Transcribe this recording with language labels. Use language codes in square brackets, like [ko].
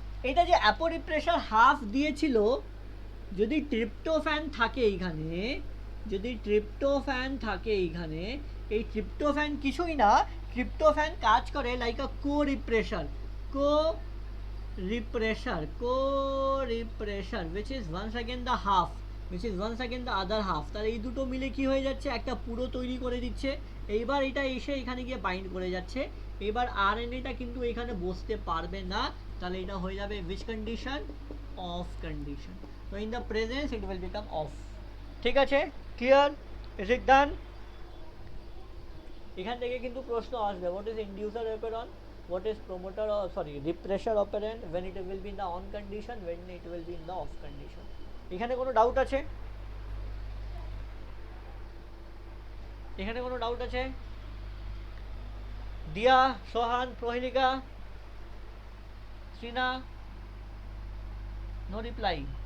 [bn] এটা যে অ্যাপোরিপ্রেসার হাফ দিয়েছিল, যদি ট্রিপ্টোফ্যান থাকে এইখানে, যদি ট্রিপ্টোফ্যান থাকে এইখানে, এই ট্রিপ্টোফ্যান কিছুই না, ট্রিপ্টোফ্যান কাজ করে like a co repressor, co repressor, co repressor [en] which is once again the half, which is once again the other half। [bn] তাহলে এই দুটো মিলে কি হয়ে যাচ্ছে, একটা পুরো তৈরি করে দিচ্ছে। এইবার এটা এসে এখানে গিয়ে বাইন্ড করে যাচ্ছে, এবার আরএনএটা কিন্তু এখানে বসতে পারবে না, তাহলে এটা হয়ে যাবে [en] which condition, off condition। So in the presence it will become off। [bn] ঠিক আছে, [en] clear, is it done? [bn] এখান থেকে কিন্তু প্রশ্ন আসবে, [en] what is inducer operon, what is promoter, or sorry repressor operand, when it will be in the on condition, when it will be in the off condition। [bn] এখানে কোনো doubt আছে, এখানে কোনো ডাউট আছে, দিয়া, সোহান, প্রহেলিকা, শ্রীনা, নো রিপ্লাই।